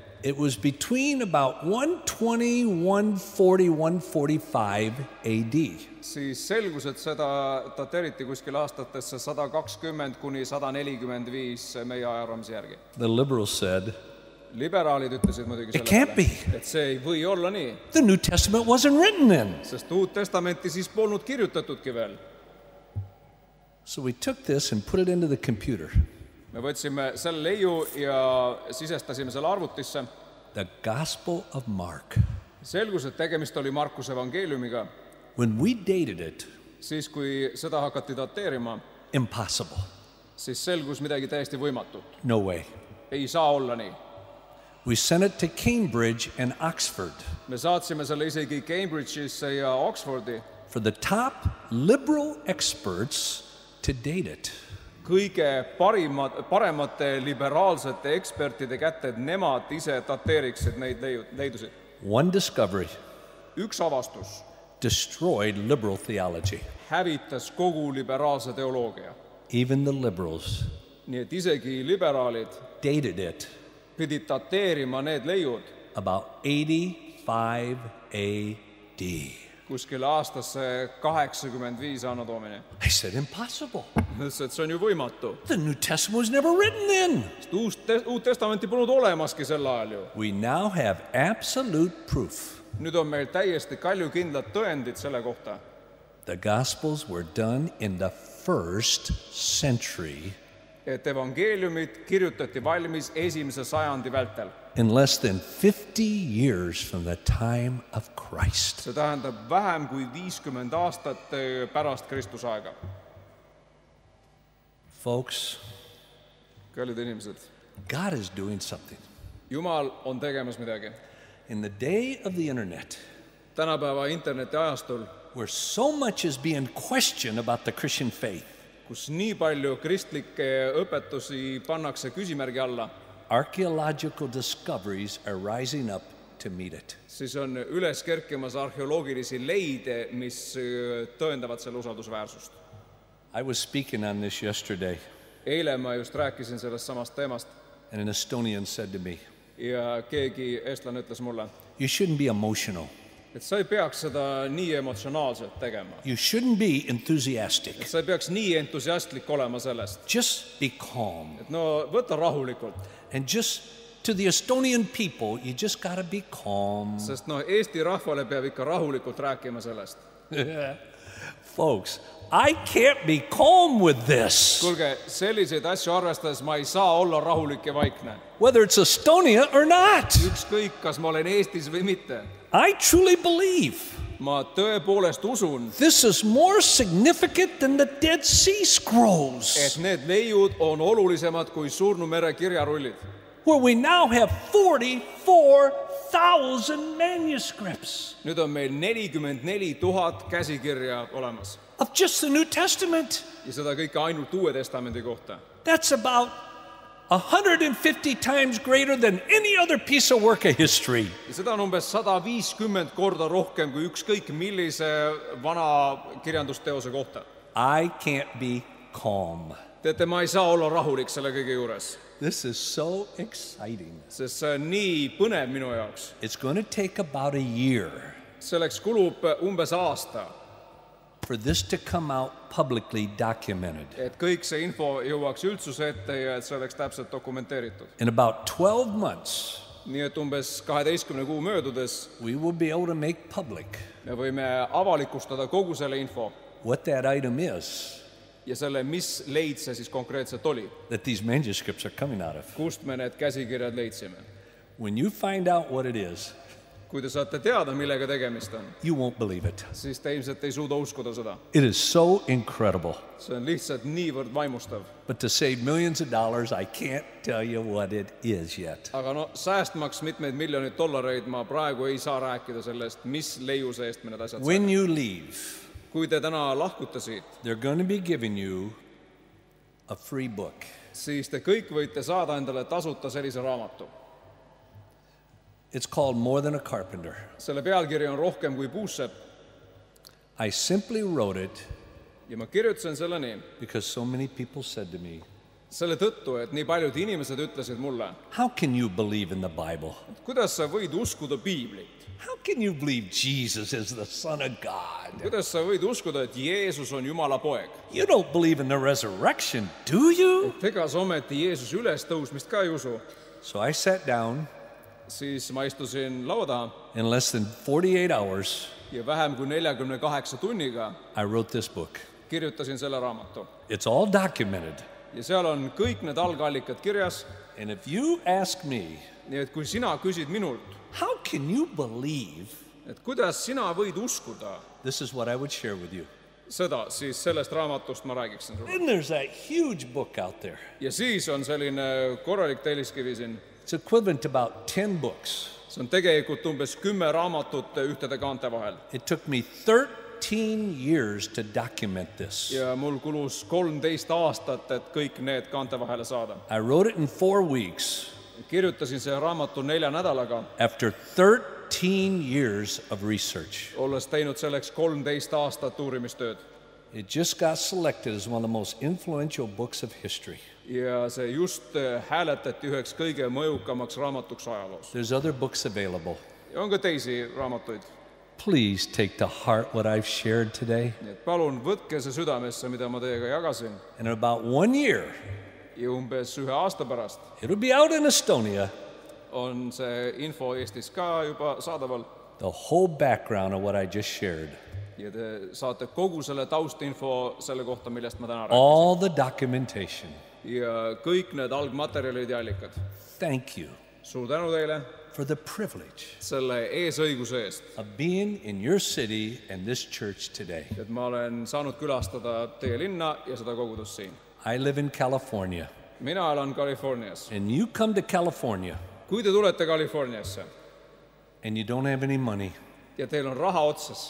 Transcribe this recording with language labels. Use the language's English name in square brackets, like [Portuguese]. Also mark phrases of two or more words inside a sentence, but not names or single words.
[English] it was between about 120, 140, 145 AD. [Estonian] Siis selgus, et seda dateeriti kuskil aastatesse 120 kuni 145 meie ajaraamise järgi. [English] The liberals said, [Estonian] liberaalid ütlesid muidugi [English] it can't be. [Estonian] Et see ei või olla nii. [English] The New Testament wasn't written then. [Estonian] Sest Uut Testamenti siis polnud kirjutatudki veel. [English] So we took this and put it into the computer. [Estonian] Me võtsime selle leiu ja sisestasime selle arvutisse. [English] The Gospel of Mark. [Estonian] Selgus, et tegemist oli Markuse evangeeliumiga. [English] When we dated it, [Estonian] siis kui seda hakati dateerima, [English] impossible. [Estonian] Siis selgus midagi täiesti võimatut. [English] No way. [Estonian] Ei saa olla nii. [English] We sent it to Cambridge and Oxford. [Estonian] Me saatsime selle isegi Cambridge'isse ja Oxfordi. [English] For the top liberal experts to date it. [Estonian] Kõige paremate liberaalsete ekspertide kätte, et nemad ise dateeriksid neid leidusid. [English] One discovery [Estonian] Üks avastus [English] destroyed liberal theology. [Estonian] Hävitas kogu liberaalse teoloogia. [English] Even the liberals [Estonian] Nii et isegi liberaalid [English] dated it [Estonian] pidid dateerima need leiud [English] about 85 AD. [Estonian] Kuskil aastasse 85 [Latin] anno domini. [English] I said impossible. [Estonian] Ütles, et see on ju võimatu. [English] The New Testament was never written then. [Estonian] Uut testamenti polnud olemaski sel ajal ju. [English] We now have absolute proof. [Estonian] Nüüd on meil täiesti kaljukindlad tõendid selle kohta. [English] The Gospels were done in the 1st century. [Estonian] Et evangeeliumid kirjutati valmis 1. sajandi vältel. [English] In less than 50 years from the time of Christ. [Estonian] See tähendab vähem kui 50 aastat pärast Kristuse aega. [English] Folks, [Estonian] kallid inimesed, [English] God is doing something. [Estonian] Jumal on tegemas midagi. [English] In the day of the internet, [Estonian] tänapäeva interneti ajastul, [English] where so much is being questioned about the Christian faith, [Estonian] kus nii palju kristlikke õpetusi pannakse küsimärgi alla, [English] archaeological discoveries are rising up to meet it. [Estonian] Siis on üles kerkimas arheoloogilisi leide, mis tõendavad selle usaldusväärsust. [English] I was speaking on this yesterday. [Estonian] Eile ma just rääkisin sellest samast teemast. [English] And an Estonian said to me, [Estonian] ja keegi eestlane ütles mulle, [English] you shouldn't be emotional. [Estonian] Et sa ei peaks seda nii emotsionaalselt tegema. [English] You shouldn't be enthusiastic. [Estonian] Et sa ei peaks nii entusiastlik olema sellest. [English] Just be calm. [Estonian] Et no võta rahulikult. [English] And just to the Estonian people, you just got to be calm. [Estonian] Sest no Eesti rahvale peab ikka rahulikult rääkima sellest. [English] Folks, I can't be calm with this. [Estonian] Kuulge, selliseid asju arvestades ma ei saa olla rahulik ja vaikne. [English] Whether it's Estonia or not. [Estonian] Ükskõik, kas ma olen Eestis või mitte. [English] I truly believe. [Estonian] Ma tõepoolest usun. [English] This is more significant than the Dead Sea Scrolls. [Estonian] Et need leiud on olulisemad kui Surnu mere kirjarullid. [English] Where we now have 44,000 manuscripts. [Estonian] Nüüd on meil 44,000 käsikirja olemas. [English] Of just the New Testament. [Estonian] Ja seda kõike ainult Uue Testamendi kohta. [English] That's about 150 times greater than any other piece of work of history. [Estonian] Ja seda on umbes 150 korda rohkem kui ükskõik millise vana kirjandusteose kohta. [English] I can't be calm. [Estonian] Teate, ma ei saa olla rahulik selle kõige juures. [English] This is so exciting. [Estonian] Sest see on nii põnev minu jaoks. [English] It's going to take about a year [Estonian] Selleks kulub umbes aasta, [English] for this to come out publicly documented. [Estonian] et kõik see info jõuaks üldsuse ette ja et see oleks täpselt dokumenteeritud. [English] In about 12 months, [Estonian] Nii et umbes 12 kuu möödudes [English] we will be able to make public [Estonian] me võime avalikustada kogu selle info [English] what that item is [Estonian] ja selle, mis leid see siis konkreetselt oli, [English] that these manuscripts are coming out of. [Estonian] kust me need käsikirjad leidsime. [English] When you find out what it is, [Estonian] Kui te saate teada, millega tegemist on, [English] you won't believe it. [Estonian] siis te ilmselt ei suuda uskuda seda. [English] It is so incredible. [Estonian] See on lihtsalt niivõrd vaimustav. [English] But to save millions of dollars, I can't tell you what it is yet. [Estonian] Aga no säästmaks mitmeid miljoneid dollareid ma praegu ei saa rääkida sellest, mis leiuse eest me need asjad [English] When [Estonian] saame. [English] you leave, [Estonian] Kui te täna lahkute siit, [English] they're going to be giving you a free book. [Estonian] siis te kõik võite saada endale tasuta sellise raamatu. [English] It's called More Than a Carpenter. [Estonian] Selle pealkiri on Rohkem kui puussepp [English] I simply wrote it [Estonian] ja ma kirjutasin selle nii [English] because so many people said to me, [Estonian] selle tõttu, et nii paljud inimesed ütlesid mulle, [English] how can you believe in the Bible? [Estonian] kuidas sa võid uskuda piiblit? [English] How can you believe Jesus is the Son of God? [Estonian] Kuidas sa võid uskuda, et Jeesus on Jumala poeg? [English] You don't believe in the resurrection, do you? [Estonian] Ega sa ometi Jeesus üles tõusmist ka ei usu. [English] So I sat down [Estonian] Siis ma istusin laua taha [English] in less than 48 hours. [Estonian] ja vähem kui 48 tunniga [English] I wrote this book. [Estonian] kirjutasin selle raamatu. [English] It's all documented. [Estonian] Ja seal on kõik need algallikad kirjas. [English] And if you ask me, [Estonian] Nii et kui sina küsid minult, [English] how can you believe? [Estonian] et kuidas sina võid uskuda [English] This is what I would share with you. [Estonian] seda, siis sellest raamatust ma räägiksin sulle. [English] Then there's that huge book out there. [Estonian] Ja siis on selline korralik telliskivi siin. [English] It's equivalent to about 10 books. [Estonian] See on tegelikult umbes 10 raamatut ühtede kaante vahel. [English] It took me 13 years to document this. [Estonian] Ja mul kulus 13 aastat, et kõik need kaante vahele saada. [English] I wrote it in 4 weeks [Estonian] Kirjutasin selle raamatu 4 nädalaga, [English] after 13 years of research. [Estonian] olles teinud selleks 13 aastat uurimistööd. [English] It just got selected as one of the most influential books of history. [Estonian] Ja see just hääletati üheks kõige mõjukamaks raamatuks ajaloos. [English] There's other books available. [Estonian] Ja on ka teisi raamatuid. [English] Please take to heart what I've shared today. [Estonian] Nii et palun võtke see südamesse, mida ma teiega jagasin. [English] In about 1 year, [Estonian] Ja umbes 1 aasta pärast [English] it'll be out in Estonia, [Estonian] on see info Eestis ka juba saadaval. [English] the whole background of what I just shared. [Estonian] Ja te saate kogu selle taustinfo selle kohta, millest ma täna rääkisin. [English] All the documentation. [Estonian] Ja kõik need algmaterjalid ja allikad. [English] Thank you [Estonian] Suur tänu teile [English] for the privilege [Estonian] selle eesõiguse eest, [English] of being in your city and this church today. [Estonian] et ma olen saanud külastada teie linna ja seda kogudust siin. [English] I live in California, [Estonian] Mina elan Californias. [English] and you come to California [Estonian] Kui te tulete Californiasse [English] and you don't have any money, [Estonian] ja teil on raha otsas,